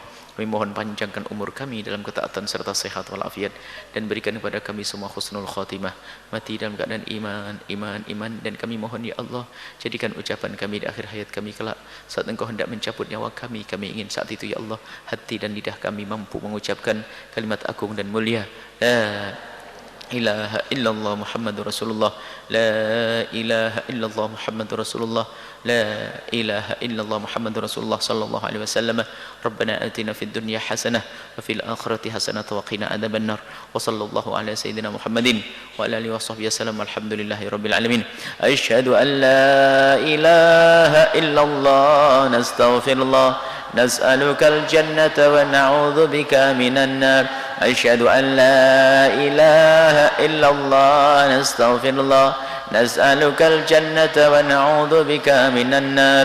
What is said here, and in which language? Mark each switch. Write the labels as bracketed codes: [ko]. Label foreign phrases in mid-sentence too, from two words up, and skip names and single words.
[id] Kami mohon panjangkan umur kami dalam ketaatan serta sehat walafiat, dan berikan kepada kami semua [ar] حسن الخاتمة, [id] mati dalam keadaan iman. Dan kami mohon [ar] يا الله, [id] jadikan ucapan kami di akhir hayat kami kelak, saat Engkau hendak mencabut nyawa kami ingin saat itu [ar] يا الله, [id] hati dan lidah kami mampu mengucapkan kalimat agung dan mulia, [ar] لا إله إلا الله محمد رسول الله لا إله إلا الله محمد رسول الله لا إله إلا الله محمد رسول الله صلى الله عليه وسلم. ربنا آتنا في الدنيا حسنة وفي الآخرة حسنة وقنا عذاب النار. وصلى الله على سيدنا محمد وعلى آله وصحبه وسلم. الحمد لله رب العالمين. أشهد أن لا إله إلا الله نستغفر الله, نسألك الجنة ونعوذ بك من النار. أشهد أن لا إله إلا الله، نستغفر الله، نسألك الجنة ونعوذ بك من النار.